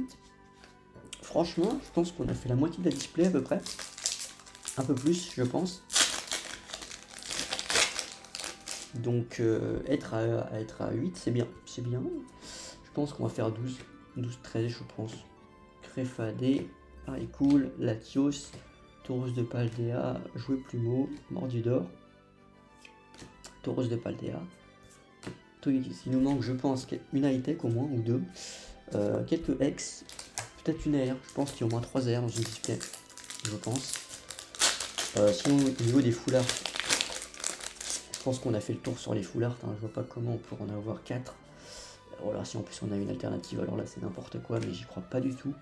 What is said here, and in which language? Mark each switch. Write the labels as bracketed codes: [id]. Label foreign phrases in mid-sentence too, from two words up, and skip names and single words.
[fr] Franchement, je pense qu'on a fait la moitié de la display à peu près. Un peu plus, je pense. Donc, être à 8, c'est bien. C'est bien. Je pense qu'on va faire 12, 13, je pense. Crefadé, Haricul, Latios, Tauros de Paldea, Jouet Plumeau, Mordidor, Tauros de Paldea. Togekiss, il nous manque, je pense, une high-tech au moins, ou 2. Quelques X, peut-être une air. Je pense qu'il y a au moins 3 airs dans une display. Je pense. Sinon, au niveau des [en] full art, [fr] je pense qu'on a fait le tour sur les [en] full art. [fr] Hein. Je vois pas comment on pourrait en avoir 4. Alors si en plus on a une alternative, alors là c'est n'importe quoi, mais j'y crois pas du tout.